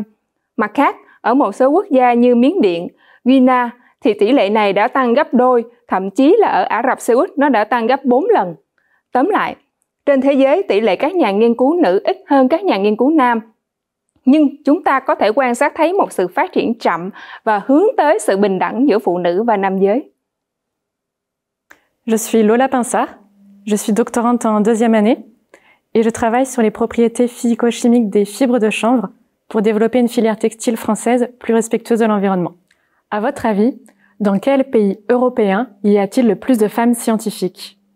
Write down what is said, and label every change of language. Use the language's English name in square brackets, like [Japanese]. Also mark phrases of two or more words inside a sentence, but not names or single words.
[Vietnamese] Mặt khác, ở một số quốc gia như Miến Điện, Guinea thì tỷ lệ này đã tăng gấp đôi, thậm chí là ở Ả Rập Xê Út nó đã tăng gấp 4 lần. Tóm lại, trên thế giới tỷ lệ các nhà nghiên cứu nữ ít hơn các nhà nghiên cứu nam. Nhưng chúng ta có thể quan sát thấy một sự phát triển chậm và hướng tới sự bình đẳng giữa phụ nữ và nam giới. [French] Je suis Lola Pinsard, je suis doctorante en deuxième année et je travaille sur les propriétés physico-chimiques des fibres de chanvre pour développer une filière textile française plus respectueuse de l'environnement. À votre avis, dans quel pays européen y a-t-il le plus de femmes scientifiques?